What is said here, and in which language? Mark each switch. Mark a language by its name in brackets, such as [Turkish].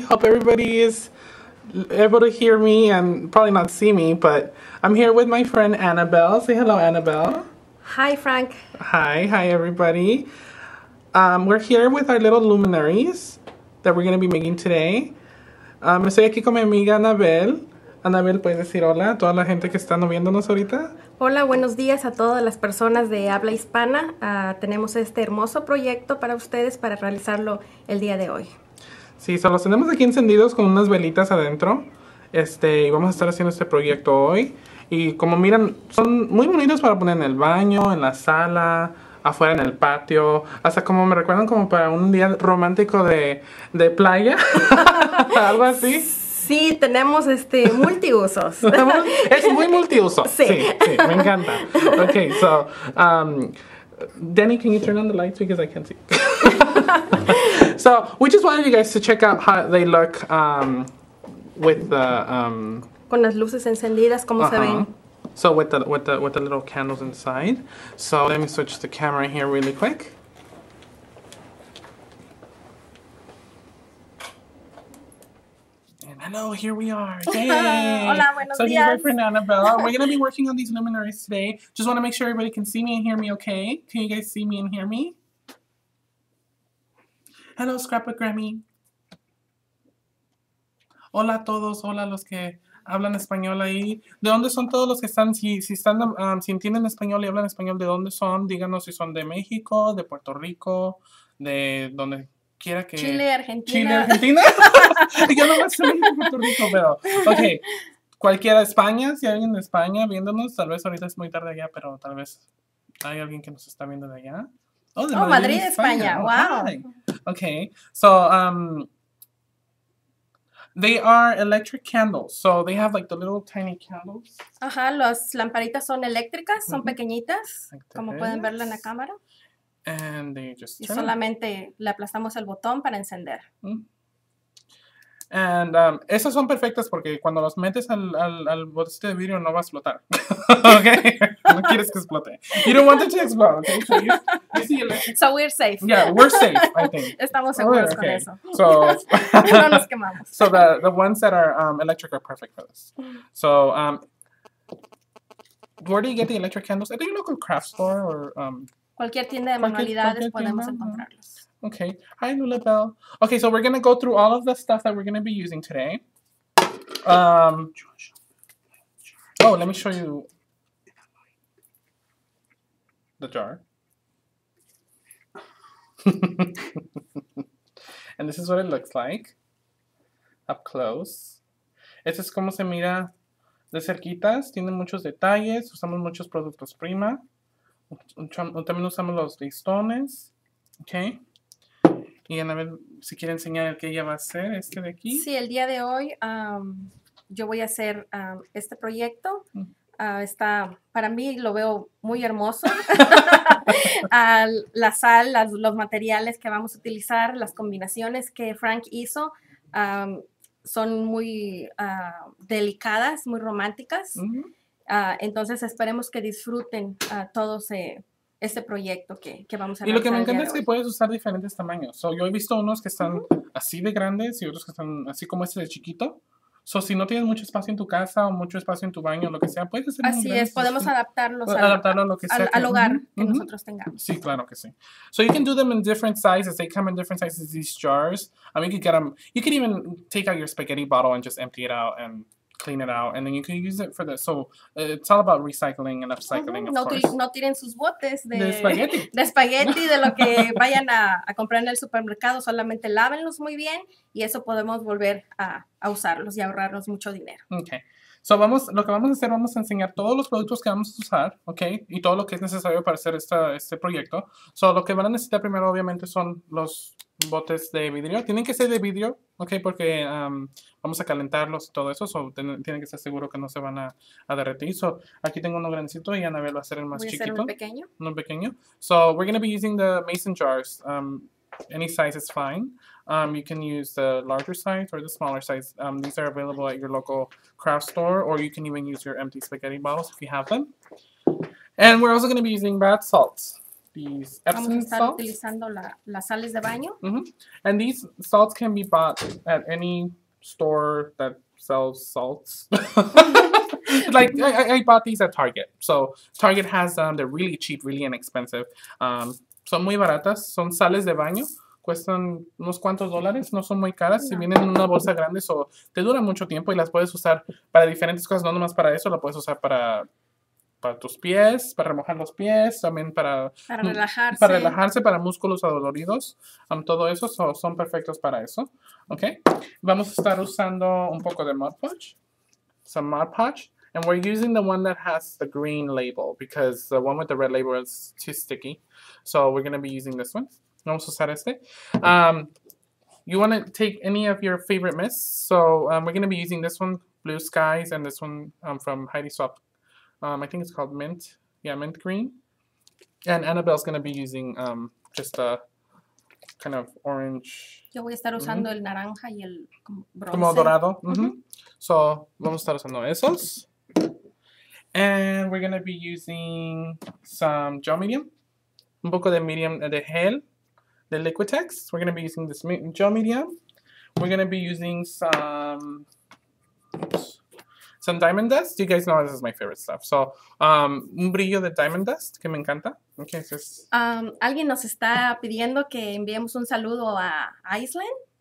[English] Hope everybody is able to hear me and probably not see me, but I'm here with my friend Annabelle. Say hello, Annabelle. Hi, Frank. Hi, everybody. We're here with our little luminaries that we're going to be making today. [Spanish] Estoy aquí con mi amiga Annabelle. Annabelle, ¿puedes decir hola a toda la gente que está viéndonos ahorita? Hola, buenos días a todas las personas de habla hispana. Tenemos este hermoso proyecto para ustedes para realizarlo el día de hoy. Sí, solo los tenemos aquí encendidos con unas velitas adentro. Y vamos a estar haciendo este proyecto hoy. Y como miran, son muy bonitos para poner en el baño, en la sala, afuera en el patio. Hasta como me recuerdan como para un día romántico de playa. Algo así. Sí, tenemos multiusos. Es muy multiuso. Sí. Sí, me encanta. [English] Okay, so, Danny, can you turn on the lights because I can't see? So we just wanted you guys to check out how they look with the [Spanish] con las luces encendidas, como se ven. [English] So with the little candles inside. So let me switch the camera here really quick. And hello, here we are. Yay! [Spanish] Hola, buenos [English] so [Spanish] días. [English] Here's my friend Annabelle. We're gonna be working on these luminaries today. Just want to make sure everybody can see me and hear me. Okay? Can you guys see me and hear me? Hello, Scrapbook Grammy. [Spanish] Hola a todos, hola a los que hablan español ahí. ¿De dónde son todos los que están? Si entienden español y hablan español, ¿de dónde son? Díganos si son de México, de Puerto Rico, de donde quiera que... Chile, Argentina. Chile, Argentina. Yo no sé de Puerto Rico, pero... Ok, cualquiera de España, si hay alguien de España viéndonos, tal vez ahorita es muy tarde allá, pero tal vez hay alguien que nos está viendo de allá. Oh, de Madrid, España. Wow. [English] Hi. Okay, so they are electric candles, so they have like the little tiny candles. [Spanish] Ajá, las lamparitas son eléctricas, son pequeñitas, como pueden verlo en la cámara. [English] And they just [Spanish] y solamente le aplastamos el botón para encender. And esas son perfectas porque cuando los metes al botecito de vidrio no va a explotar. Okay? No quieres que explote. [English] You don't want it to explode, okay? So you see electric. So we're safe. Yeah, we're safe, I think. [Spanish] Estamos seguros con eso. [English] So, [Spanish] no nos quemamos. [English] So the ones that are electric are perfect for this. So where do you get the electric candles? At your local craft store or [Spanish] cualquier tienda de manualidades podemos encontrarlos. [English] Okay. Hi, Lulabelle. Okay, so we're going to go through all of the stuff that we're going to be using today. Oh, let me show you the jar. And this is what it looks like up close. [Spanish] Este es como se mira de cerquitas. Tiene muchos detalles. Usamos muchos productos Prima. También usamos los listones. Okay. Y a ver si quiere enseñar el que ella va a hacer, este de aquí. Sí, el día de hoy yo voy a hacer este proyecto. Para mí lo veo muy hermoso. La sal, los materiales que vamos a utilizar, las combinaciones que Frank hizo son muy delicadas, muy románticas. Entonces esperemos que disfruten todos este proyecto que vamos a realizar. Y lo que me encanta es que puedes usar diferentes tamaños. So, yo he visto unos que están así de grandes y otros que están así como este de chiquito. So, si no tienes mucho espacio en tu casa o mucho espacio en tu baño o lo que sea, puedes hacer así es, podemos adaptarlos a lo que sea al hogar que nosotros tengamos. Sí, claro que sí. [English] So you can do them in different sizes. They come in different sizes, these jars. I mean, you can get them. You can even take out your spaghetti bottle and just empty it out and clean it out, and then you can use it for this. So it's all about recycling and upcycling, of course. [Spanish] No tiren sus botes de espagueti. De espagueti, de lo que vayan a comprar en el supermercado. Solamente lávenlos muy bien y eso podemos volver a usarlos y ahorrarnos mucho dinero. Okay. So lo que vamos a hacer, vamos a enseñar todos los productos que vamos a usar, ¿ok? Y todo lo que es necesario para hacer este proyecto. So lo que van a necesitar primero, obviamente, son los botes de vidrio. Tienen que ser de vidrio, ¿ok? Porque vamos a calentarlos y todo eso. So tienen que estar seguros que no se van a derretir. So aquí tengo uno grandecito y Annabelle va a hacer el más chiquito. Voy a hacer uno pequeño. Uno pequeño. [English] So we're going to be using the mason jars. Any size is fine. You can use the larger size or the smaller size. These are available at your local craft store, or you can even use your empty spaghetti bottles if you have them. And we're also going to be using bath salts. these [Spanish] Vamos a [English] Epsom [Spanish] estar [English] salts. [Spanish] utilizando las sales de baño. [English] And these salts can be bought at any store that sells salts. Like I bought these at Target. So Target has them. They're really cheap, really inexpensive. [Spanish] Son muy baratas. Son sales de baño. Cuestan unos cuantos dólares. No son muy caras. Si vienen en una bolsa grande, so te duran mucho tiempo y las puedes usar para diferentes cosas. No nomás para eso. La puedes usar para tus pies, para remojar los pies, también para relajarse, para músculos adoloridos, todo eso son perfectos para eso, ¿ok? Vamos a estar usando un poco de Mod Podge, [English] some Mod Podge, and we're using the one that has the green label because the one with the red label is too sticky, so we're going to be using this one. [Spanish] Vamos a usar este. [English] You want to take any of your favorite mists, so we're going to be using this one, Blue Skies, and this one from Heidi Swap. I think it's called mint. Yeah, mint green. And Annabelle's going to be using just a kind of orange. [Spanish] Yo voy a estar usando el naranja y el bronce. Como dorado. So, vamos a estar usando esos. [English] And we're going to be using some gel medium. [Spanish] Un poco de medium de gel, de Liquitex. [English] We're going to be using this gel medium. We're going to be using some diamond dust. You guys know this is my favorite stuff. [Spanish] So, un brillo de diamond dust que me encanta. Okay, so alguien nos está pidiendo que enviemos un saludo a Iceland.